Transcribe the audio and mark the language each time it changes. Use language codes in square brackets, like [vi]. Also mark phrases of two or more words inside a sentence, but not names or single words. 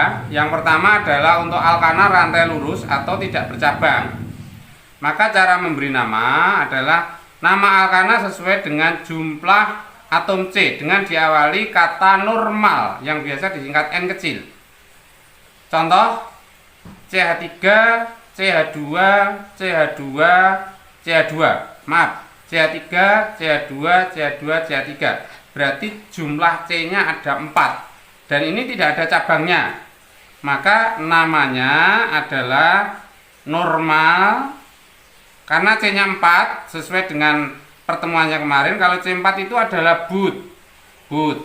[id] Yang pertama adalah untuk alkana rantai lurus atau tidak bercabang. Maka cara memberi nama adalah nama alkana sesuai dengan jumlah atom C dengan diawali kata normal yang biasa disingkat N kecil. Contoh CH3, CH2, CH2, CH2. Maaf, CH3, CH2, CH2, CH3. Berarti jumlah C-nya ada 4. Dan ini tidak ada cabangnya. Maka namanya adalah normal. Karena C-nya 4 sesuai dengan pertemuannya kemarin. Kalau C4 itu adalah but.